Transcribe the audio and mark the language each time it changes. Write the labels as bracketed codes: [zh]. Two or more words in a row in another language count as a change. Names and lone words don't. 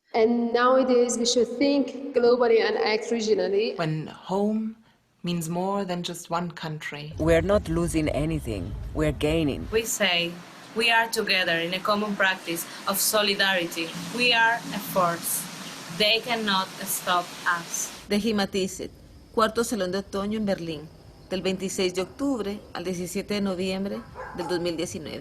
[en] And nowadays we should think globally and act regionally. When home means more than just one country. We're not losing anything, we're gaining. We say we are together in a common practice of solidarity. We are a force. They cannot stop us. [es] Deheimatized, cuarto salón de otoño en Berlín, del 26 de octubre al 17 de noviembre del 2019.